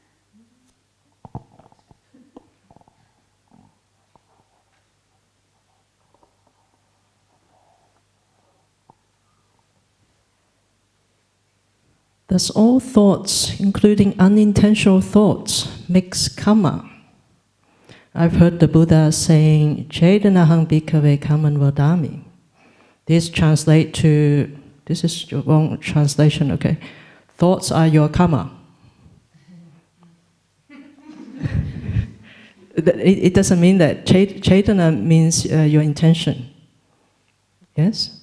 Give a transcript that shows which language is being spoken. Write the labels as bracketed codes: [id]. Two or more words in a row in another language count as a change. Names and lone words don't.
[en] Thus all thoughts, including unintentional thoughts, makes kamma. I've heard the Buddha saying, [pi] Chedanahang bhikkhave kamman vadami. [en] This translates to, this is the wrong translation, okay. Thoughts are your kamma. It doesn't mean that. Cetana means your intention. Yes?